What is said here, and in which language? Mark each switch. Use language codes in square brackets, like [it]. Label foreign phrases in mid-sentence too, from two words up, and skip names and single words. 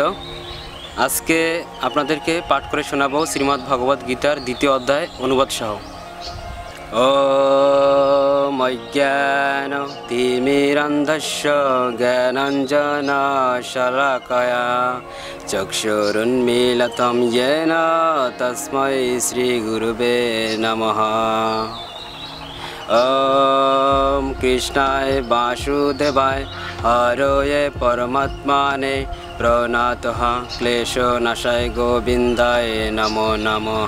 [bn] আজকে আপনাদেরকে পাঠ করে শোনাবো শ্রীমদ্ ভগবদ গীতার 2য় অধ্যায় অনুবাদ সহ। [sa] ওম অজ্ঞান তিমিরান্ধস্য জ্ঞানাঞ্জনা শলাকায়া চক্ষুরুন্মীলিতং येन তস্मै শ্রী গুরুবে নমঃ। ओम कृष्णाय वासुदेवाय हरये परमात्मने प्रणतः क्लेशनाशाय गोविन्दाय नमो नमः।